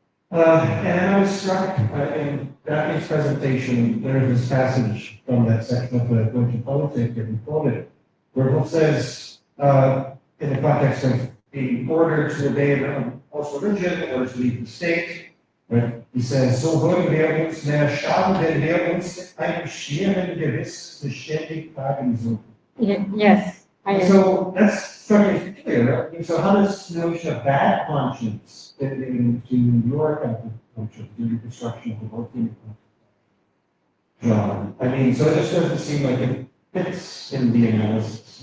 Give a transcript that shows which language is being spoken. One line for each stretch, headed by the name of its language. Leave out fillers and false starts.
English: And I was struck in Daphne's presentation, there is this passage from that section of the Deutsche Politik that we quoted, where Wolff says, in the context of being ordered to obey a false religion or to leave the state, right? He says,
German: so wollen wir uns mehr schaden, wenn wir uns einem schweren Gewiss beständig tragen suchen.
English: Yes. So that's something clear, right? So how does the notion of bad conscience fit into your concept, the reconstruction of the working John? I mean, so it just doesn't seem like it fits in the analysis.